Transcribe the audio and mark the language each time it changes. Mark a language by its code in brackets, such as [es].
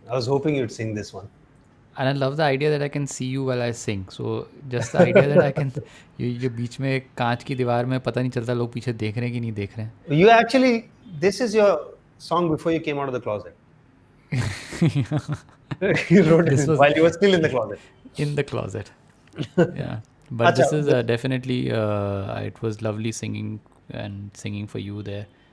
[en] I was hoping you'd sing this one. And I love the idea that I can see you while I sing. So just the idea that I can, [hi] ये बीच में कांच की दीवार में पता नहीं चलता लोग पीछे देख रहे हैं कि नहीं देख रहे हैं. [en] You actually, this is your song before you came out of the closet. You wrote This it was- while you were still in the closet. In the closet. Yeah. But this is definitely, it was lovely singing and singing for you there.